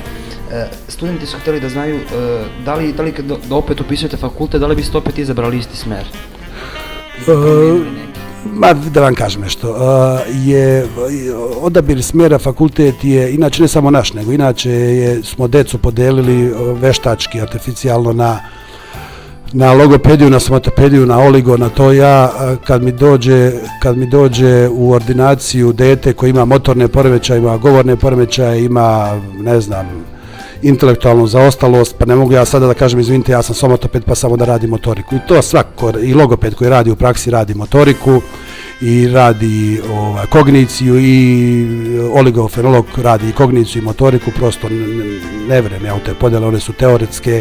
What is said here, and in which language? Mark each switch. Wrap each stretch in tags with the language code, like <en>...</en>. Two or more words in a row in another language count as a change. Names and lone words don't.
<sr>Studenti su htjeli da znaju da li da opet upisujete fakultet, da li biste opet izabrali isti smjer? Da vam kažem nešto, odabir smjera fakultet je, inače ne samo naš, nego inače smo decu podelili veštački, artificijalno na logopediju, na somatopediju, na oligo, na to. Ja kad mi dođe u ordinaciju dete koji ima motorne poremećaje, ima govorne poremećaje, ima, ne znam, intelektualnu zaostalost, pa ne mogu ja sada da kažem izvinite, ja sam somatoped pa samo da radim motoriku. I to svako, i logoped koji radi u praksi radi motoriku i radi kogniciju, i oligofrenolog radi i kogniciju i motoriku, prosto ne vjerujem ja u te podjele, one su teoretske.</sr>